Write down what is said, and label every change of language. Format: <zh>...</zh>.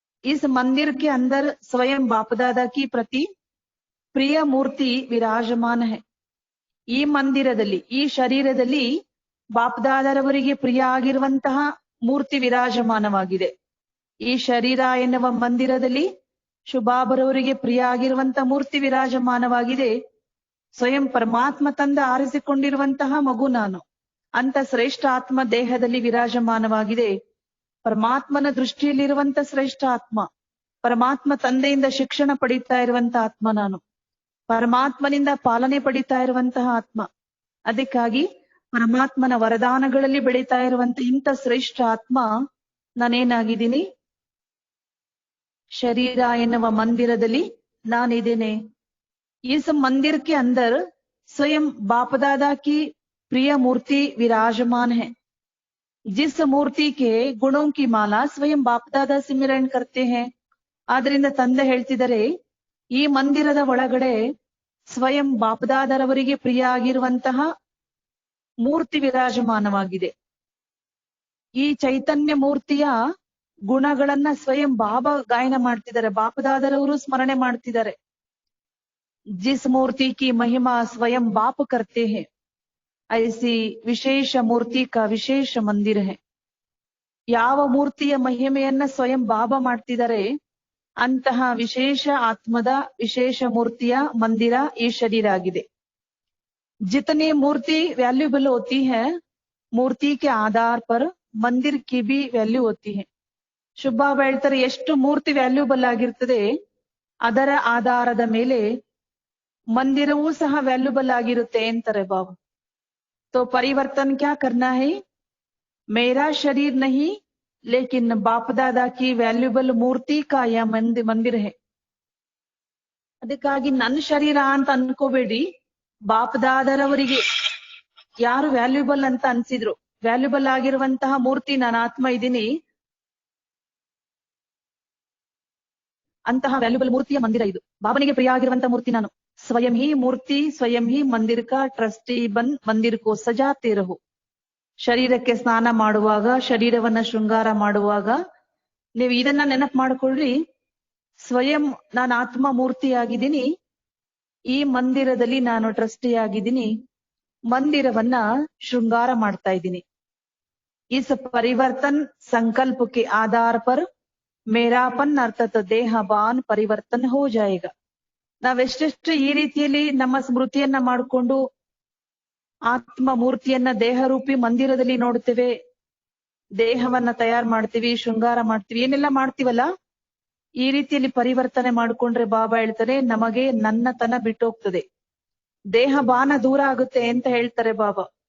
<hi>इस मंदिर के अंदर स्वयं बाप दादा की प्रति प्रिय मूर्ति विराजमान है.</hi> <kn>ಈ ಮಂದಿರದಲ್ಲಿ, ಈ ಶರೀರದಲ್ಲಿ ಬಾಪ್ದಾದರವರಿಗೆ ಪ್ರಿಯ ಆಗಿರುವಂತಹ ಮೂರ್ತಿ ವಿರಾಜಮಾನವಾಗಿದೆ. ಈ ಶರೀರ ಎನ್ನುವ ಮಂದಿರದಲ್ಲಿ ಶುಭಾಬರವರಿಗೆ ಪ್ರಿಯ ಆಗಿರುವಂತಹ ಮೂರ್ತಿ ವಿರಾಜಮಾನವಾಗಿದೆ. ಸ್ವಯಂ ಪರಮಾತ್ಮ ತಂದ ಆರಿಸಿಕೊಂಡಿರುವಂತಹ ಮಗು ನಾನು ಅಂತ ಶ್ರೇಷ್ಠ ಆತ್ಮ ದೇಹದಲ್ಲಿ ವಿರಾಜಮಾನವಾಗಿದೆ. ಪರಮಾತ್ಮನ ದೃಷ್ಟಿಯಲ್ಲಿರುವಂತ ಶ್ರೇಷ್ಠ ಆತ್ಮ. ಪರಮಾತ್ಮ ತಂದೆಯಿಂದ ಶಿಕ್ಷಣ ಪಡಿತಾ ಇರುವಂತಹ ಆತ್ಮ ನಾನು. ಪರಮಾತ್ಮನಿಂದ ಪಾಲನೆ ಪಡಿತಾ ಇರುವಂತಹ ಆತ್ಮ. ಅದಕ್ಕಾಗಿ ಪರಮಾತ್ಮನ ವರದಾನಗಳಲ್ಲಿ ಬೆಳೀತಾ ಇರುವಂತ ಇಂಥ ಶ್ರೇಷ್ಠ ಆತ್ಮ ನಾನೇನಾಗಿದ್ದೀನಿ, ಶರೀರ ಎನ್ನುವ ಮಂದಿರದಲ್ಲಿ ನಾನಿದ್ದೇನೆ.</kn> <hi>इस मंदिर के अंदर स्वयं बाप दादा की प्रिय मूर्ति विराजमान है. जिस मूर्ति के गुणों की माला स्वयं बाप दादा सिमरन करते हैं.</hi> <kn>ಆದ್ರಿಂದ ತಂದೆ ಹೇಳ್ತಿದ್ದಾರೆ, ಈ ಮಂದಿರದ ಒಳಗಡೆ ಸ್ವಯಂ ಬಾಪದಾದರವರಿಗೆ ಪ್ರಿಯ ಆಗಿರುವಂತಹ ಮೂರ್ತಿ ವಿರಾಜಮಾನವಾಗಿದೆ. ಈ ಚೈತನ್ಯ ಮೂರ್ತಿಯ ಗುಣಗಳನ್ನ ಸ್ವಯಂ ಬಾಬಾ ಗಾಯನ ಮಾಡ್ತಿದ್ದಾರೆ, ಬಾಪದಾದರವರು ಸ್ಮರಣೆ ಮಾಡ್ತಿದ್ದಾರೆ.</kn> <hi>जिस मूर्ति की महिमा स्वयं बाप करते हैं, ऐसी विशेष मूर्ति का विशेष मंदिर है.</hi> <kn>ಯಾವ ಮೂರ್ತಿಯ ಮಹಿಮೆಯನ್ನ ಸ್ವಯಂ ಬಾಬಾ ಮಾಡ್ತಿದ್ದಾರೆ, ಅಂತಹ ವಿಶೇಷ ಆತ್ಮದ ವಿಶೇಷ ಮೂರ್ತಿಯ ಮಂದಿರ ಈ ಶರೀರ ಆಗಿದೆ.</kn> <hi>जितनी मूर्ति वैल्यूबल होती है, मूर्ति के आधार पर मंदिर की भी वैल्यू होती है.</hi> <kn>ಶುಭ ಹೇಳ್ತಾರೆ, ಎಷ್ಟು ಮೂರ್ತಿ ವ್ಯಾಲ್ಯೂಬಲ್ ಆಗಿರ್ತದೆ ಅದರ ಆಧಾರದ ಮೇಲೆ मंदिरवू सह वैल्यूबल ಆಗಿರುತ್ತೆ ಅಂತಾರೆ बाबा.</kn> <hi>तो परिवर्तन क्या करना है, मेरा शरीर नहीं लेकिन बाप दादा की वैल्यूबल मूर्ति का यह मंदिर है.</hi> <kn>ಅದಕ್ಕಾಗಿ ನನ್ನ ಶರೀರ ಅಂತ ಅನ್ಕೋಬೇಡಿ, ಬಾಪ್ ದಾದರವರಿಗೆ ಯಾರು ವ್ಯಾಲ್ಯೂಬಲ್ ಅಂತ ಅನ್ಸಿದ್ರು, ವ್ಯಾಲ್ಯೂಬಲ್ ಆಗಿರುವಂತಹ ಮೂರ್ತಿ ನಾನು ಆತ್ಮ ಇದ್ದೀನಿ, ಅಂತಹ ವ್ಯಾಲ್ಯೂಬಲ್ ಮೂರ್ತಿಯ ಮಂದಿರ ಇದು. ಬಾಬನಿಗೆ ಪ್ರಿಯ ಆಗಿರುವಂತಹ ಮೂರ್ತಿ ನಾನು.</kn> <hi>स्वयं ही मूर्ति, स्वयं ही मंदिर का ट्रस्टी बन मंदिर को सजाते रहो.</hi> <kn>ಶರೀರಕ್ಕೆ ಸ್ನಾನ ಮಾಡುವಾಗ, ಶರೀರವನ್ನ ಶೃಂಗಾರ ಮಾಡುವಾಗ ನೀವು ಇದನ್ನ ನೆನಪು ಮಾಡ್ಕೊಳ್ರಿ, ಸ್ವಯಂ ನಾನು ಆತ್ಮ ಮೂರ್ತಿಯಾಗಿದ್ದೀನಿ, ಈ ಮಂದಿರದಲ್ಲಿ ನಾನು ಟ್ರಸ್ಟಿ ಆಗಿದ್ದೀನಿ, ಮಂದಿರವನ್ನ ಶೃಂಗಾರ ಮಾಡ್ತಾ ಇದ್ದೀನಿ.</kn> <hi>इस परिवर्तन संकल्प के आधार पर मेरापन अर्थात देहबान परिवर्तन हो जाएगा.</hi> <kn>ನಾವೆಷ್ಟೆಷ್ಟು ಈ ರೀತಿಯಲ್ಲಿ ನಮ್ಮ ಸ್ಮೃತಿಯನ್ನ ಮಾಡಿಕೊಂಡು ಆತ್ಮ ಮೂರ್ತಿಯನ್ನ ದೇಹರೂಪಿ ಮಂದಿರದಲ್ಲಿ ನೋಡ್ತೇವೆ, ದೇಹವನ್ನ ತಯಾರು ಮಾಡ್ತೀವಿ, ಶೃಂಗಾರ ಮಾಡ್ತೀವಿ, ಏನೆಲ್ಲ ಮಾಡ್ತೀವಲ್ಲ, ಈ ರೀತಿಯಲ್ಲಿ ಪರಿವರ್ತನೆ ಮಾಡ್ಕೊಂಡ್ರೆ ಬಾಬಾ ಹೇಳ್ತಾರೆ ನಮಗೆ ನನ್ನತನ ಬಿಟ್ಟೋಗ್ತದೆ, ದೇಹ ಬಾನ ದೂರ ಆಗುತ್ತೆ ಅಂತ ಹೇಳ್ತಾರೆ ಬಾಬಾ.</kn>